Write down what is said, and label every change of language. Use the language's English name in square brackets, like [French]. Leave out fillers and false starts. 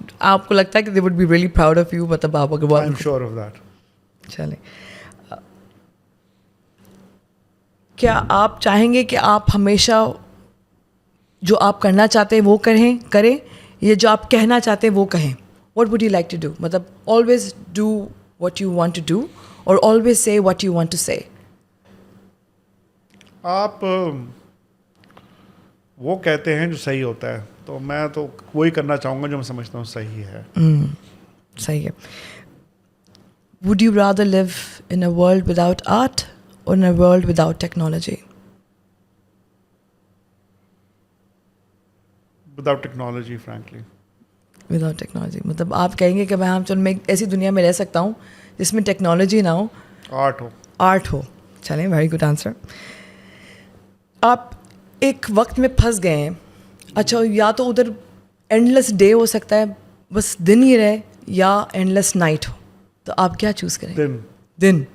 [Urdu] آپ کو لگتا ہے کہ [English] they would be really proud of you, [Urdu] مطلب آپ اگر [English] I'm sure of that. [Urdu] چلیں, کیا آپ چاہیں گے کہ آپ ہمیشہ جو آپ کرنا چاہتے ہیں وہ کریں, یا جو آپ کہنا چاہتے ہیں وہ کہیں؟ [English] What would you like to do? [Urdu] مطلب [English] always do what you want to do or always say what you want to say? [Urdu] آپ وہ کہتے ہیں جو صحیح ہوتا ہے, تو میں تو وہی کرنا چاہوں گا جو میں سمجھتا ہوں صحیح ہے. صحیح ہے. [English] Would you rather live in a world without art or in a world without technology? Without technology, frankly. Without technology. [Urdu] مطلب آپ کہیں گے کہ میں ایک ایسی دنیا میں رہ سکتا ہوں جس میں ٹیکنالوجی نہ ہو, آرٹ ہو. چلیں, [English] Very good answer. [Urdu] آپ ایک وقت میں پھنس گئے ہیں, اچھا یا تو ادھر اینڈلیس ڈے ہو سکتا ہے, بس دن ہی رہے, یا اینڈلیس نائٹ ہو, تو آپ کیا چوز کریں؟ دن.